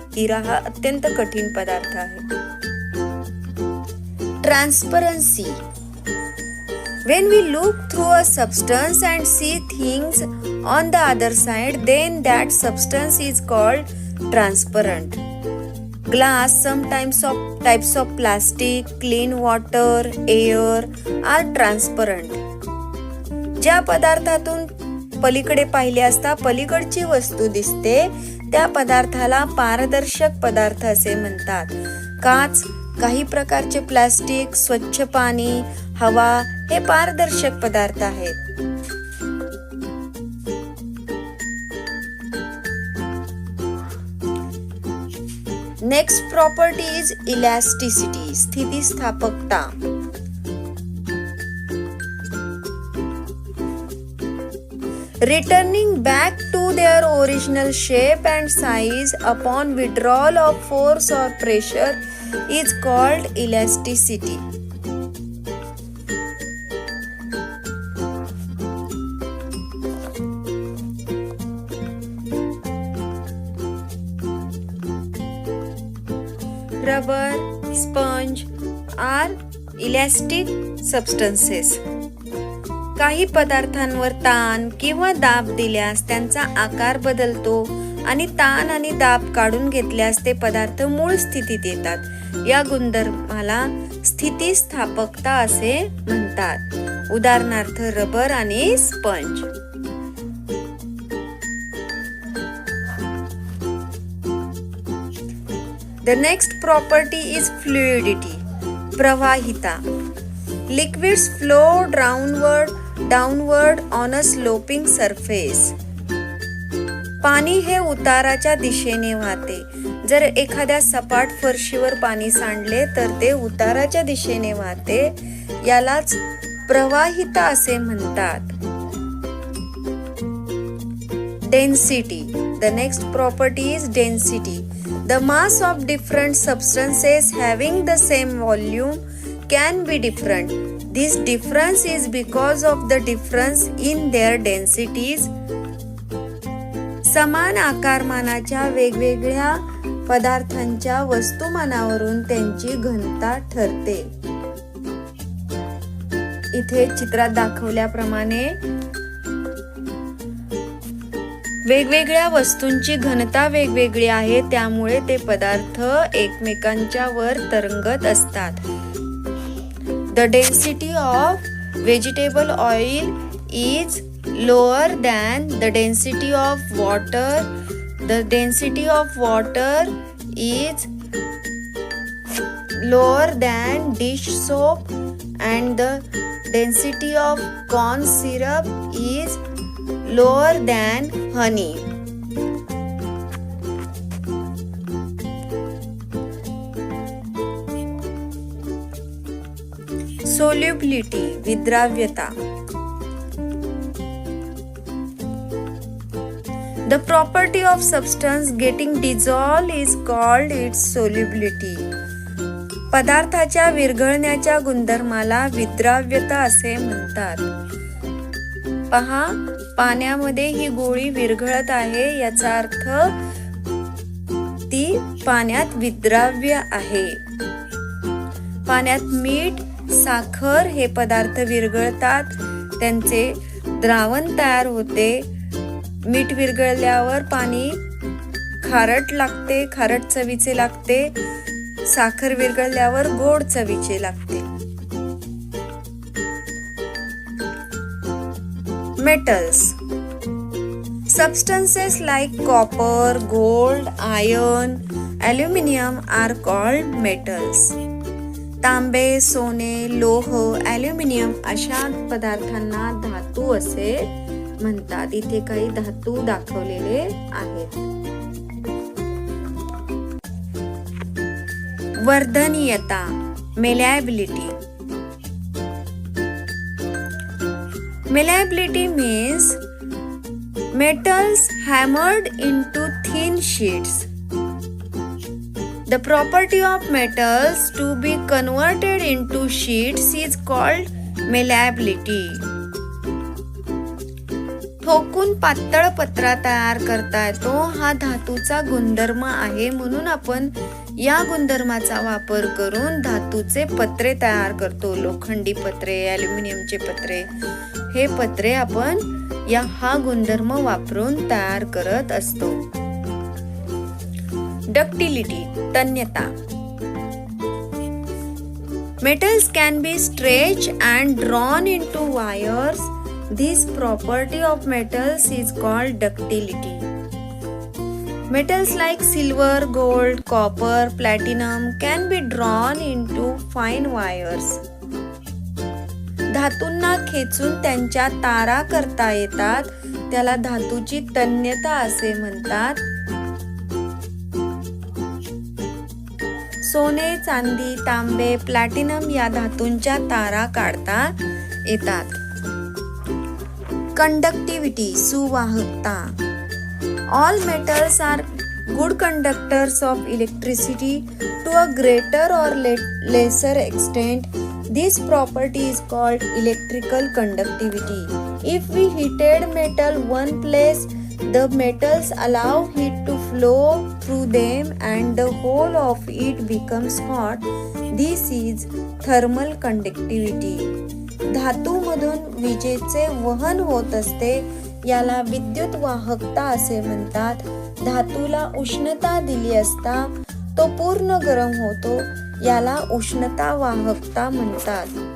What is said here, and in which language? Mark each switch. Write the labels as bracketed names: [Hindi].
[Marathi] हिरा हा अत्यंत कठीण पदार्थ आहे. [English] Transparency. When we look through a substance and see things on the other side, then that substance is called transparent. Glass, some types of plastic, clean water, air are transparent. [Marathi] ज्या पदार्थातून पलीकडे पाहिले असता पलीकडची वस्तू दिसते, त्या पदार्थाला पारदर्शक पदार्थ असे म्हणतात. काच, काही प्रकारचे प्लास्टिक, स्वच्छ पाणी, हवा हे पारदर्शक पदार्थ आहेत. [English] Next property is elasticity, स्थितिस्थापकता. Returning back to their original shape and size upon withdrawal of force or pressure is called elasticity. Rubber, sponge are elastic substances. [Marathi] काही पदार्थांवर ताण किंवा दाब दिल्यास त्यांचा आकार बदलतो आणि ताण आणि दाब काढून घेतल्यास ते पदार्थ मूळ स्थितीत येतात. या गुणधर्माला स्थितिस्थापकता असे म्हणतात. उदाहरणार्थ रबर आणि sponge. [English] The next property is fluidity, प्रवाहिता. Liquids flow downward on a sloping surface. [Marathi] पाणी हे उताराच्या दिशेने वाहते. जर एखाद्या सपाट फरशीवर पाणी सांडले तर ते उताराच्या दिशेने वाहते, यालाच प्रवाहिता असे म्हणतात. [English] Density. The next property is density. The mass of different substances having the same volume can be different. This difference is because of the difference in their densities. [Marathi] समान आकारमानाच्या वेगवेगळ्या पदार्थांच्या वस्तुमानावरून त्यांची घनता ठरते. इथे चित्रात दाखवल्याप्रमाणे वेगवेगळ्या वस्तूंची घनता वेगवेगळी आहे, त्यामुळे ते पदार्थ एकमेकांच्या वर तरंगत असतात. [English] The density of vegetable oil is lower than the density of water. The density of water is lower than dish soap and the density of corn syrup is lower than honey. Solubility, विद्राव्यता. The property of substance getting dissolved is called its solubility. [Marathi] पदार्थाच्या विरघळण्याच्या गुणधर्माला विद्राव्यता असे म्हणतात. पहा, पाण्यामध्ये ही गोळी विरघळत आहे, याचा अर्थ ती पाण्यात विद्राव्य आहे. पाण्यात मीठ, साखर हे पदार्थ विरघळतात, त्यांचे द्रावण तयार होते. मीठ विरघळल्यावर पाणी खारट लागते, खारट चवीचे लागते. साखर विरघळल्यावर गोड चवीचे लागते. [English] Metals. Substances like copper, gold, iron, aluminum are called metals. [Marathi] तांबे, सोने, लोह, ॲल्युमिनियम अशा पदार्थांना धातू असे म्हणतात. इथे काही धातू दाखवलेले आहेत. वर्धनीयता, malleability. [English] Malleability means metals hammered into thin sheets. The property of metals to be converted into sheets is called malleability. [Marathi] ठोकून पातळ पत्रा तयार करता येतो, हा धातूचा गुणधर्म आहे. म्हणून आपण या गुणधर्माचा वापर करून धातूचे पत्रे तयार करतो. लोखंडी पत्रे, ॲल्युमिनियमचे पत्रे, हे पत्रे आपण हा गुणधर्म वापरून तयार करत असतो. [English] Ductility, तन्यता. Metals can be stretched and drawn into wires. This property of metals is called ductility. Metals like silver, gold, copper, platinum can be drawn into fine wires. [Marathi] धातूंना खेचून त्यांच्या तारा करता येतात, त्याला धातूची तन्यता असे म्हणतात. सोने, चांदी, तांबे, प्लॅटिनम या धातूंच्या तारा काढता येतात. [English] Conductivity, सुवाहकता. All metals are good conductors of electricity to a greater or lesser extent. This property is called electrical conductivity. If we heated metal one place, the metals allow heat to flow through them and the whole of it becomes hot. This is thermal conductivity. [Marathi] धातूमधून विजेचे वहन होत असते, याला विद्युत वाहकता असे म्हणतात. धातूला उष्णता दिली असता तो पूर्ण गरम होतो, याला उष्णता वाहकता म्हणतात.